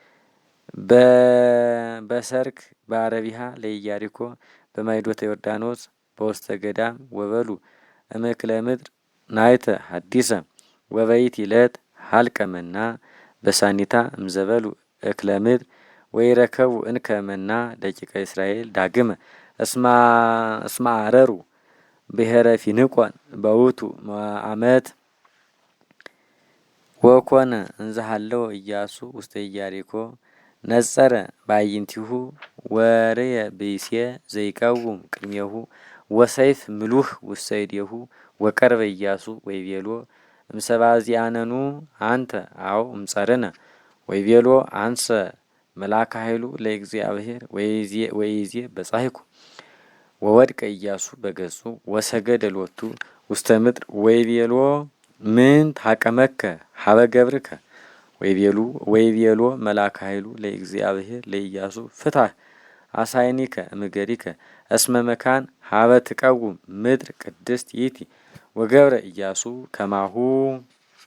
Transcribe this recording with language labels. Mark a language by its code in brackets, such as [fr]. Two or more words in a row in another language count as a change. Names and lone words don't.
[gez] በሰርክ በአረቢሃ ለኢያሪኮ በማይዶተ ዮርዳኖስ በውስተ ገዳም ወበሉ እምክለ ምድር ናይተ ሐዲሰ ወበይቲ ዕለት ሀልቀ መና በሳኒታ እምዘበሉ እክለ ምድር ወይረከቡ እንከ መና ደቂቀ እስራኤል ዳግመ እስማ አረሩ ብሔረ ፊንቆን በውቱ ዓመት ወኮነ እንዘሃለው ኢያሱ ውስተ ኢያሪኮ ነጸረ ባይንቲሁ ወርየ ብእሴ ዘይቀውም ቅድሜሁ ወሰይፍ ምሉህ ውስተ እዴሁ ወቀርበ ኢያሱ ወይቤሎ እምሰባዚአነኑ አንተ አው እምጸርነ ወይቤሎ አንሰ መላከ ኃይሉ ለእግዚአብሔር ወይዜ በጻይኩ ወወድቀ ኢያሱ በገጹ ወሰገደ ሎቱ ውስተ ምድር ወይቤሎ ምን ታቀመከ ሀበ ገብርከ ወይቤሎ መላከ ኃይሉ ለእግዚአብሔር ለኢያሱ ፍታህ አሳይኒከ እምገሪከ እስመ መካን ሀበ ትቀውም ምድር ቅድስት ይእቲ ወገብረ ኢያሱ ከማሁ